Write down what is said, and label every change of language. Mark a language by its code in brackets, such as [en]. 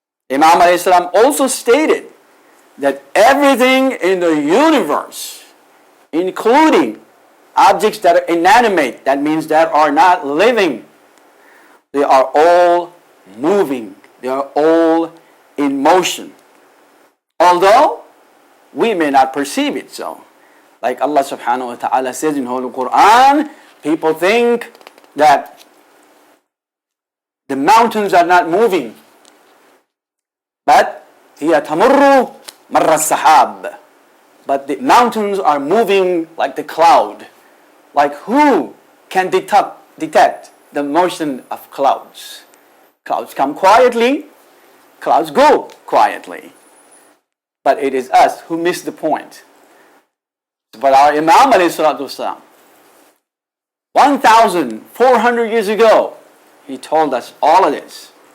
[en] Imam a.s. also stated that everything in the universe, including objects that are inanimate, that means that are not living, they are all moving, they are all in motion. Although we may not perceive it so. Like Allah subhanahu wa ta'ala says in Holy Quran, people think that the mountains are not moving. But [ar] هي تمر مر السحاب. [en] But the mountains are moving like the cloud. Like who can detect the motion of clouds? Clouds come quietly, clouds go quietly. But it is us who miss the point. But our Imam alayhi salatu wasalam, 1,400 years ago, he told us all of this.